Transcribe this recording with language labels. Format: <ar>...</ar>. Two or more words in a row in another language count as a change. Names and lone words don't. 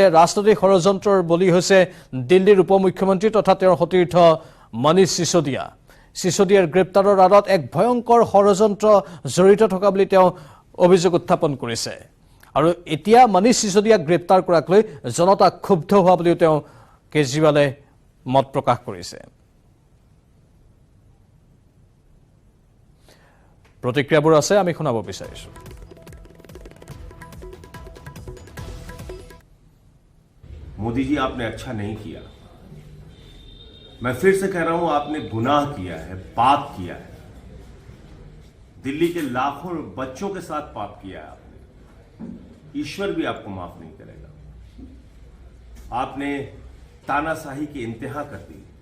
<as>ৰাজনৈতিক ষড়যন্ত্ৰৰ বলি হৈছে দিল্লীৰ উপ মুখ্যমন্ত্ৰী তথা তেওঁৰ সতীৰ্থ মনীষ সিসোদিয়াৰ গ্ৰেপ্তাৰৰ আঁৰত এক ভয়ংকৰ ষড়যন্ত্ৰ জড়িত থকা বুলি তেওঁ অভিযোগ উত্থাপন কৰিছে আৰু এতিয়া মনীষ সিসোদিয়াক গ্ৰেপ্তাৰ কৰাক লৈ জনতা ক্ষুব্ধ হোৱা বুলিও তেওঁ কেজৰিৱালে মত প্ৰকাশ কৰিছে প্ৰতিক্ৰিয়াবোৰ আছে আমি শুনাব বিচাৰিছোঁ</as> <hi>मोदी जी आपने अच्छा नहीं किया मैं फिर से कह रहा हूं आपने गुनाह किया है पाप किया है दिल्ली के लाखों बच्चों के साथ पाप किया है आपने ईश्वर भी आपको माफ नहीं करेगा आपने तानाशाही की इंतहा कर दी</hi>